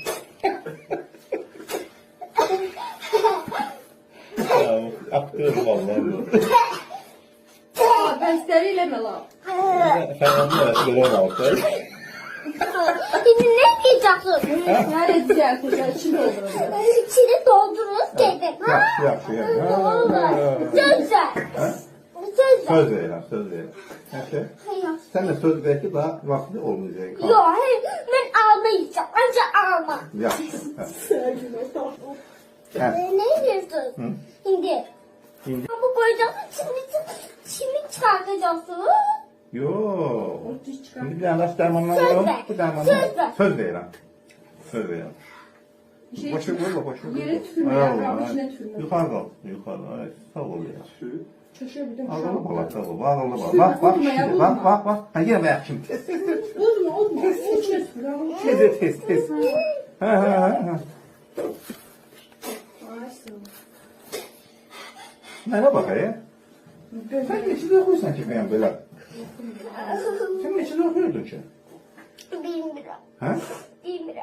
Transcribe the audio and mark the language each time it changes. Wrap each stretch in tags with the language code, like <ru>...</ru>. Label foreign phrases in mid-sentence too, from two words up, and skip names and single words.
<tr>Aktör vallahi. Ben sterileme lan. Sen onu aldı. Şimdi ne diyeceksin? Ne edeceğim kızlar içinde olur. İçini doldururuz dedim.</tr> <az>Yaxşı. Söz ver. Söz verirəm. Nəsə? Sən də söz ver ki, daha vaxtı olmayacaq.</az> <tr>Yok, ben alma yiyeceğim. Önce alma.</tr> <az>Yaxşı.</az> <tr>Ne diyorsun? Şimdi. Şimdi. Bu koyacaksın. Şimdi çıkartacaksın.</tr> <az>Yox.</az> <tr>Diş çıkar.</tr> <az>Şimdi bir dənə dərmanlar Söz alalım. ver. Bu dərmanlar. Söz ver. Söz verirəm. Şey,</az> <tr>Başa vurma. yere tükürme ya, kabın içine tükürme.</tr> <az>Yuxarı qal. Ay, sağ ol ya.</az> <tr>Şaşıyor bir de.</tr> <az>Ağırlı bala, sağ ol. Ağırlı bala.</az> <tr>Bak şimdi. Bak. Ha, yine ayak şimdi. Tez. Olma. İçine tükür.</tr> <az>Tez. Ha. Mənə bax, Sən neçədə oxuyursan ki, bəyəm belə? Sən neçədə oxuyordun ki?</az> <tr>Bilmiyorum.</tr> <az>Hə?</az> <tr>Bilmiyorum.</tr>